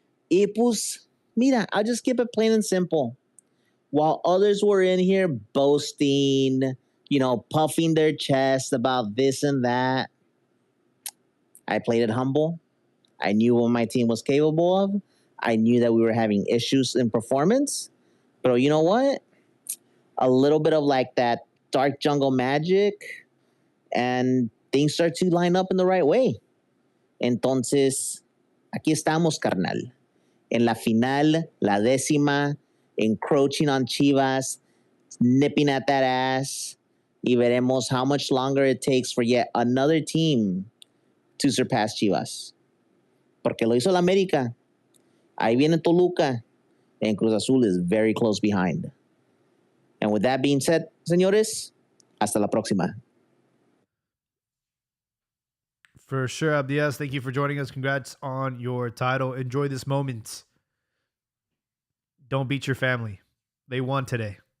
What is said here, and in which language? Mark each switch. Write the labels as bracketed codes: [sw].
[es] Y pues, mira, [en] I'll just keep it plain and simple. While others were in here boasting, you know, puffing their chest about this and that, I played it humble. I knew what my team was capable of. I knew that we were having issues in performance. But you know what? A little bit of like that dark jungle magic, and things start to line up in the right way. [es] Entonces, aquí estamos, carnal. En la final, la décima, [en] encroaching on Chivas, nipping at that ass, [es] y veremos [en] how much longer it takes for yet another team to surpass Chivas. [es] Porque lo hizo la América. Ahí viene [en] Toluca, and Cruz Azul is very close behind. And with that being said, [es] señores, hasta la próxima. [en] For sure, Abdias, thank you for joining us. Congrats on your title. Enjoy this moment. Don't beat your family. They won today.